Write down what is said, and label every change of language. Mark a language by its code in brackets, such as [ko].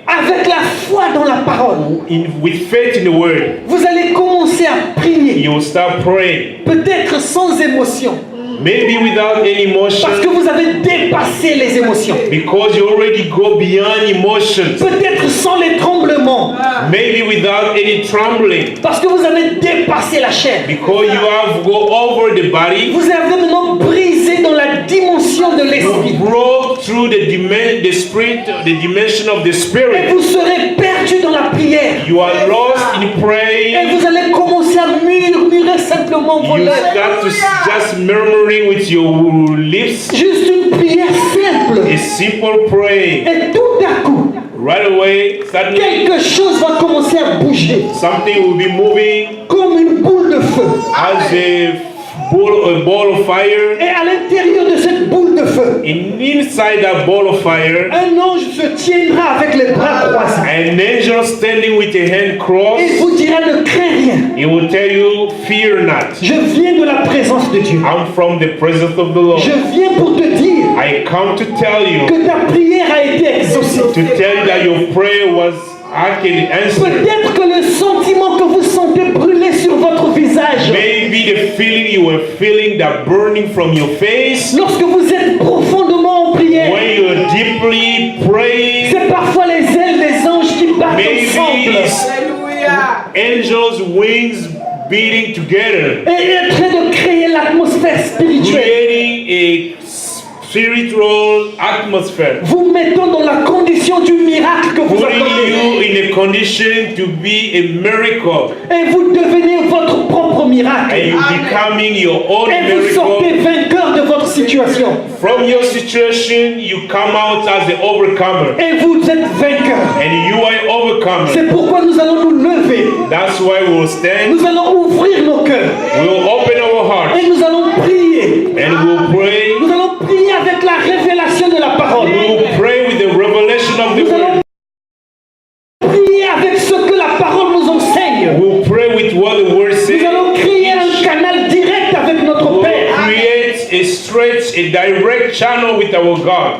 [fr] avec la foi dans la parole. [en] with faith in the word. [fr] Vous allez commencer à prier, [en] You will start praying. [fr] peut-être sans émotion, [en] Maybe without any [fr] parce que [en] emotion, [fr] vous avez dépassé les émotions. [en] because you already go beyond emotions. [fr] Peut-être sans les tremblements, [en] Maybe without any trembling, [fr] parce que vous avez dépassé la chair. [en] because you have go over the body. [fr] Vous avez maintenant brisé dans la dimension de [en] You [fr] l'esprit. [en] broke through the spirit, the dimension of the [fr] Et [en] spirit. [fr] vous serez perdu dans la prière. [en] You are lost in [fr] Et [en] praying. [fr] vous allez commencer à murmurer simplement vos [en] You [fr] lèvres. [en] start to just murmuring with your lips. [fr] Juste une prière simple. [en] A simple praying. [fr] Et tout à coup, [en] Right away, suddenly [fr] quelque chose va commencer à bouger. [en] something will be moving [fr] Comme une boule de feu. [en] as a ball of fire. [fr] Et à l'intérieur de cette boule de feu, [en] Inside that ball of fire, [fr] un ange se tiendra avec les bras croisés. [en] an angel standing with a hand [fr] Il [en] crossed, [fr] vous dira ne crains rien. [en] he will tell you, fear not. [fr] Je viens de la présence de Dieu. [en] I'm from the presence of the Lord. [fr] Je viens pour te dire [en] I come to tell you, [fr] que ta prière a été exaucée. [en] to tell you that your prayer was actually answered. [fr] Peut-être que le sentiment que vous sentez brûler sur votre visage, [en] Maybe the feeling you were feeling, that burning from your face, [fr] lorsque vous êtes profondément en prière, [en] when you are deeply praying, [fr] c'est parfois les ailes des anges qui battent [en] maybe [fr] ensemble [en] it's angels' wings beating together, [fr] et en train de créer l'atmosphère spirituelle, [en] creating a spiritual atmosphere, [fr] vous mettant dans la condition du miracle que vous [en] putting [fr] attendez. [en] you in a condition to be a miracle, [fr] Et vous devenez votre propre [en] and [fr] miracle. [en] you becoming your own [fr] Et vous sortez [en] miracle. [fr] vainqueur de votre situation. [en] From your situation, you come out as the overcomer, [fr] Et vous êtes vainqueur. [en] and you are an overcomer. [fr] C'est pourquoi nous allons nous lever. [en] That's why we will stand, [fr] Nous allons ouvrir nos cœurs. [en] we will open our hearts, [fr] Et nous allons prier. [en] and we will pray. [fr] Nous allons prier avec la révélation de la parole. [en] We will pray with the revelation of the [fr] Nous allons [en] word. [fr] prier avec ce que la parole nous enseigne. [en] We will pray with what the word [fr] Nous [en] says. [fr] allons créer un canal direct avec notre [en] We will [fr] Père. [en] create a stretch, a direct channel with our God.